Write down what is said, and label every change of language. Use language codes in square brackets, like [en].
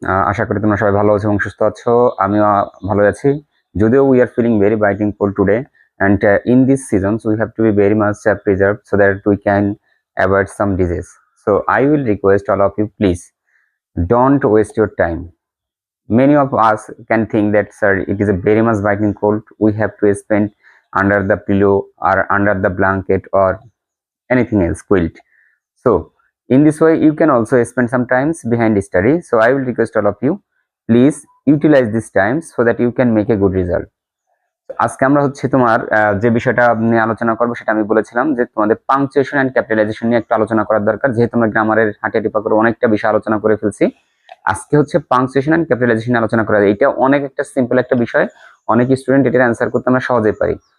[bn] আশা করি তোমরা সবাই ভালো আছো এবং সুস্থ আছো। আমিও ভালো আছি। [en] যদিও we are feeling very biting cold today and in these seasons we have to be very much preserved so that we can avoid some disease. So I will request all of you, please don't waste your time. Many of us can think that sir it is a very much biting cold, we have to spend under the pillow or under the blanket or anything else quilt. So in this way you can also spend some times behind study. So I will request all of you, please utilize these times so that you can make a good result. [bn] আজকে আমরা হচ্ছে তোমার যে বিষয়টা নিয়ে আলোচনা করবো সেটা আমি বলেছিলাম যে তোমাদের পাংচুয়েশন এন্ড ক্যাপিটালাইজেশন নিয়ে একটু আলোচনা করার দরকার, যেহেতু আমরা গ্রামারের হাঁটিয়া টিপা করে অনেকটা বিষয় আলোচনা করে ফেলছি। আজকে হচ্ছে পাংচুয়েশন এন্ড ক্যাপিটালাইজেশন আলোচনা করা। এটা অনেক একটা সিম্পল একটা বিষয়, অনেক স্টুডেন্ট এটার অ্যান্সার করতে আমরা সহজেই পারি।